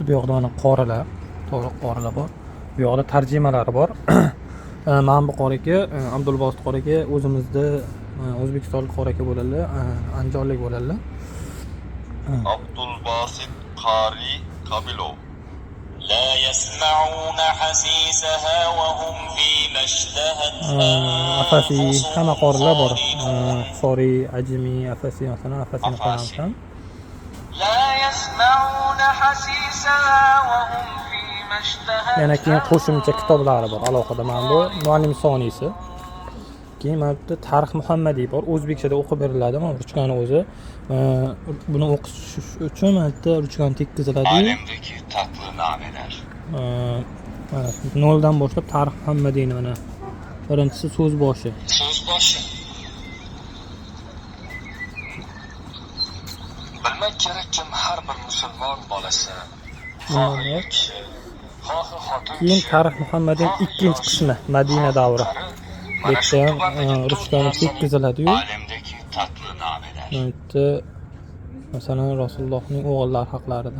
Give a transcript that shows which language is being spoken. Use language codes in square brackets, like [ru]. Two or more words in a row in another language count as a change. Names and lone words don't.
[uz] Bu yoqda mana qorilar, to'g'ri qorilar bor. Bu yoqda tarjimalari bor. Mana bu qori aka, Abdulbosit qori aka o'zimizda O'zbekistonlik qori aka bo'ladilar, andijonlik bo'ladilar. Abdulbosit Qari Kamilov. [ar] لا يسمعون حسيسها وهم فيما اشتهت [uz] Afasi hamma qorilar bor. Sori, Ajmi, Afasi, masalan, Afasini qo'yamiz. [ar] لا يسمعون حسيسها وهم فيما اشتهت. [uz] Yana keyin qo'shimcha kitoblari bor alohida. Mana bu Muallim soniysi. Keyin mana bu Tarix Muhammadiy bor. O'zbekchada o'qib beriladi. Mana ruchkani o'zi. Buni o'qish uchun mana bu ruchkani tekkiziladi. [tr] Alemdeki tatlı nameler. [uz] Noldan boshlab Tarix Muhammadiyni mana. Birinchisi so'z boshi. [tr] Söz başı. Bilmek gerek ki her bir Müslüman bolasi. [uz] Xohi kishi, xohi xotin Keyin kishi, Tarix Muhammadiyning ikkinchi qismi Madina davri. Bu yerda ham ruchkani tekkiziladi-yu. [tr] Alemdeki tatlı nameler. [uz] Mana masalan Rasulullohning o'g'illari haqlarida.